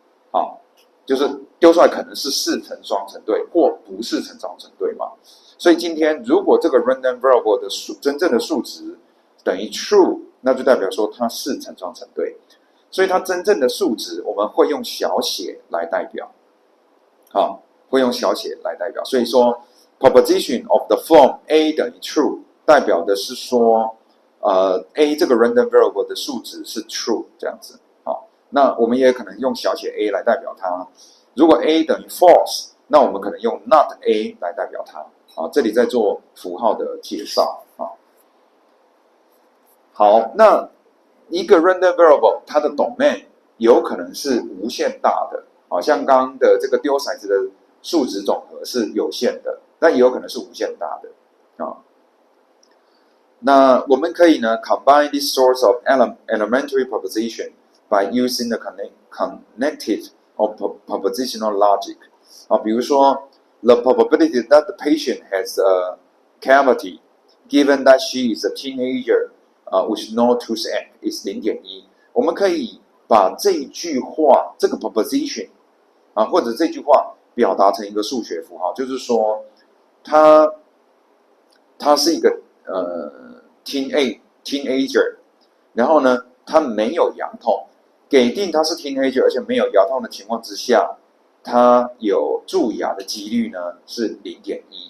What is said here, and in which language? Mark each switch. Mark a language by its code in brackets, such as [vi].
[zh] 好，就是丢出来可能是成双成对，或不是成双成对嘛。所以今天如果这个 random variable 的真正的数值等于 true， 那就代表说它是成双成对，所以它真正的数值我们会用小写来代表，好，会用小写来代表。所以说 [en] proposition of the form a [zh] 等于 true， 代表的是说a 这个 random variable 的数值是 true 这样子。好，那我们也可能用小写 a 来代表它。如果 a 等于 false， 那我们可能用 not a 来代表它。好，这里在做符号的介绍。好，那一个 random variable 它的 domain 有可能是无限大的，好像刚刚的这个丢骰子的数值总和是有限的，但也有可能是无限大的啊。那我们可以呢 [en] combine these sorts of elementary proposition by using the connected or propositional logic [zh] 啊，比如说 [en] the probability that the patient has a cavity, given that she is a teenager, with no toothache is 0.1。 [zh] 我们可以把这句话这个 proposition 或者这句话表达成一个数学符号，就是说他是一个teenager， 然后呢他没有牙痛，给定他是 teenager 而且没有牙痛的情况之下，他有蛀牙的几率呢是 0.1。